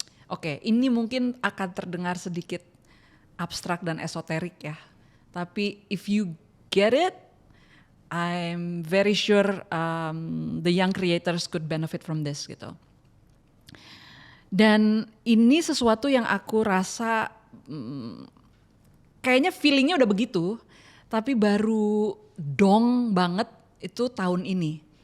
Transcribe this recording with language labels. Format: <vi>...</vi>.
<id>Oke, ini mungkin akan terdengar sedikit abstrak dan esoterik ya. Tapi</id> <en>if you get it, I'm very sure the young creators could benefit from this gitu.</en> <id>Dan ini sesuatu yang aku rasa kayaknya feelingnya udah begitu, tapi baru dong banget itu tahun ini.</id>